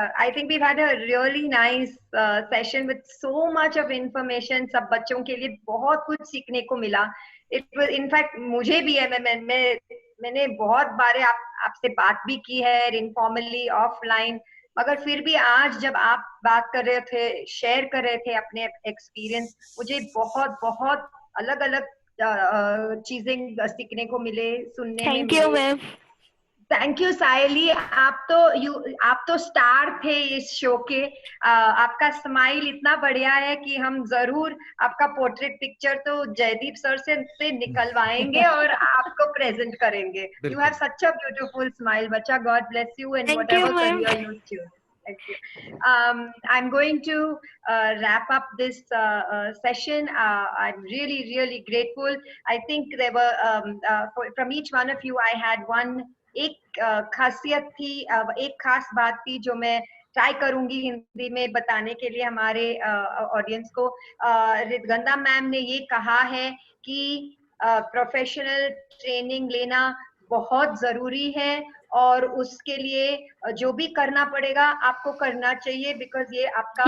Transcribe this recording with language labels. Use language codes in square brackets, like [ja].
[en] I think we've had a really nice session with so much of information. [hi] सब बच्चों के लिए बहुत कुछ सीखने को मिला. It was in fact मुझे भी है, मैंने बहुत बार आपसे बात भी की है informally offline, मगर फिर भी आज जब आप बात कर रहे थे, शेयर कर रहे थे अपने एक्सपीरियंस, मुझे बहुत बहुत अलग अलग चीजें सीखने को मिले, सुनने में [en] thank you [hi] मिले. मैम. थैंक यू सायली, आप तो स्टार थे इस शो के. आपका स्माइल इतना बढ़िया है कि हम जरूर आपका पोर्ट्रेट पिक्चर तो जयदीप सर से निकलवाएंगे और आपको प्रेजेंट करेंगे. [en] You have such a beautiful smile बच्चा. God bless you in Thank you, whatever ma'am. career you choose. Thank you. I'm going to wrap up this session. I'm really grateful. [hi] I think there were from each one of you, I had एक खासियत थी, एक खास बात थी जो मैं try करूंगी हिंदी में बताने के लिए हमारे ऑडियंस को. रितगंधा मैम ने ये कहा है कि प्रोफेशनल ट्रेनिंग लेना बहुत जरूरी है और उसके लिए जो भी करना पड़ेगा आपको करना चाहिए, बिकॉज ये आपका